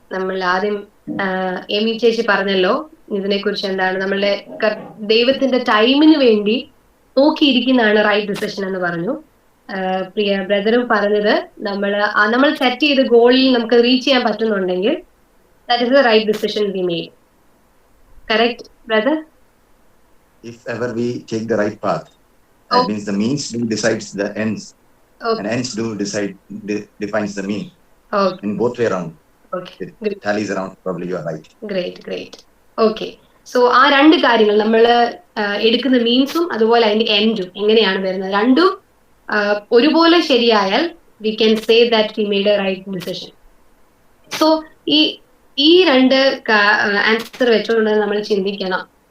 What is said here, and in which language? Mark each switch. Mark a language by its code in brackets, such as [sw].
[ml] നമ്മൾ ആദ്യം എമി ചേച്ചി പറഞ്ഞല്ലോ ഇതിനെ കുറിച്ച് എന്താണ്, നമ്മളുടെ ദൈവത്തിന്റെ ടൈമിന് വേണ്ടി നോക്കിയിരിക്കുന്നതാണ് റൈറ്റ് ഡിസിഷൻ എന്ന് പറഞ്ഞു. പ്രിയ ബ്രദറും പറഞ്ഞത് നമ്മൾ സെറ്റ് ചെയ്ത ഗോളിൽ നമുക്ക് റീച്ച് ചെയ്യാൻ പറ്റുന്നുണ്ടെങ്കിൽ [en] that is the right decision we made. Correct, brother? If ever we take the right path, that means the means do decides the ends. Okay. And ends do defines the mean. Okay. In both way around. Okay. It tallies around, probably you are right. Great. Okay. [ml] So ആ രണ്ട് കാര്യങ്ങൾ നമ്മൾ എടുക്കുന്ന മീൻസും അതുപോലെ അതിന്റെ എൻഡും എങ്ങനെയാണ് വരുന്നത്, രണ്ടും ഒരുപോലെ ശരിയായാൽ [en] we can say that we made a right decision. [ml] So ഈ രണ്ട് ആൻസർ വെച്ചുകൊണ്ട് നമ്മൾ ചിന്തിക്കണം.